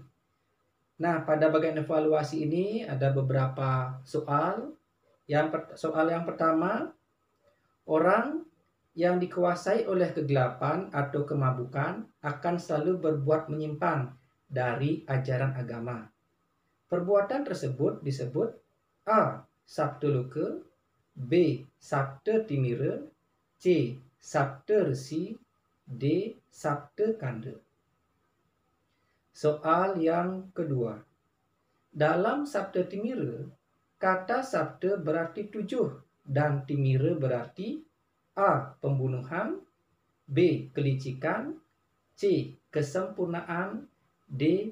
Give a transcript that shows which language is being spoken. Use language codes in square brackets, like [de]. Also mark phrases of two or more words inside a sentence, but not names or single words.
[id] Nah, pada bagian evaluasi ini ada beberapa soal. Soal yang pertama, orang yang dikuasai oleh kegelapan atau kemabukan akan selalu berbuat menyimpang dari ajaran agama. Perbuatan tersebut disebut A. Sabda loka, B. Sabda Timira, C. Sabda resi, D. Sabda kanda. Soal yang kedua. Dalam sabda Timira, kata sabda berarti 7 dan Timira berarti A. Pembunuhan, B. Kelicikan, C. Kesempurnaan, D.